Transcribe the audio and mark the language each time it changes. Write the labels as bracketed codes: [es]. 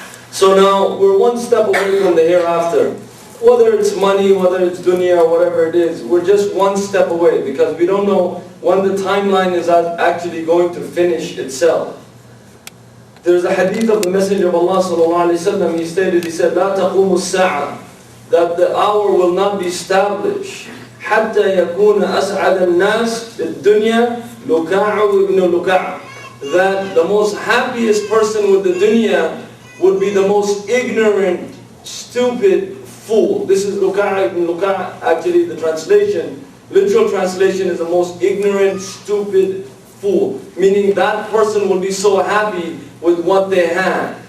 [en] So now we're one step away from the hereafter. Whether it's money, whether it's dunya, or whatever it is, we're just one step away because we don't know when the timeline is actually going to finish itself. There's a hadith of the Messenger of Allah sallallahu alaihi wasallam. He said, [ar] "La taqumu as-sa'a," [en] that the hour will not be established. [ar] حتى يكون أسعد الناس في الدنيا لكاع ابن لكاع. [en] That the most happiest person with the dunya would be the most ignorant, stupid fool. This is Luka' ibn Luka', actually the translation, literal translation is the most ignorant, stupid fool. Meaning that person will be so happy with what they have.